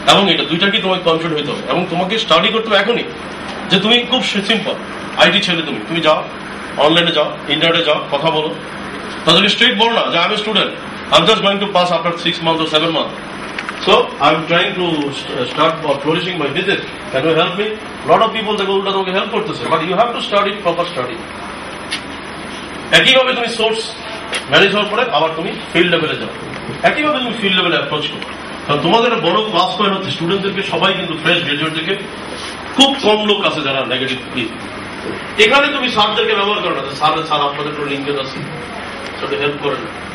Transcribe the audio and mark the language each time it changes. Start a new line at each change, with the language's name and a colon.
Bangla: এবং এটা দুইটাকেই তোমাকে কনফিডেন্ট হইতে হবে, এবং তোমাকে স্টাডি করতে হবে এখনই, যে তুমি খুব সিম্পল আইটি ছেলে, তুমি যাও অনলাইনে যাও, ইন্টারনেটে যাও, কথা বলো, তাদেরকে স্ট্রেট বলো না যে
English: I am a student, I am just going to pass after 6 months or 7 months, so I am trying to start or flourishing my business, can you help me? Lot of people they go ulta
Bangla: তোমাকে help করতেছে,
English: but you have to study proper study.
Bangla: একইভাবে তুমি source manage হওয়ার পরে আবার তুমি field লেভেলে যাও, একইভাবে তুমি ফিল্ড লেভেলে অ্যাপ্রোচ করো। কারণ তোমাদের বড় ক্লাস পয়েন্ট হচ্ছে স্টুডেন্টদেরকে সবাই কিন্তু ফ্রেশ গ্রাজুয়েট থেকে খুব কম লোক আছে যারা নেগেটিভ। এখানে তুমি স্যারদেরকে ব্যবহার করো না, স্যার আপনাদের কোনো লিঙ্কেজ আছে, সাথে হেল্প করে না।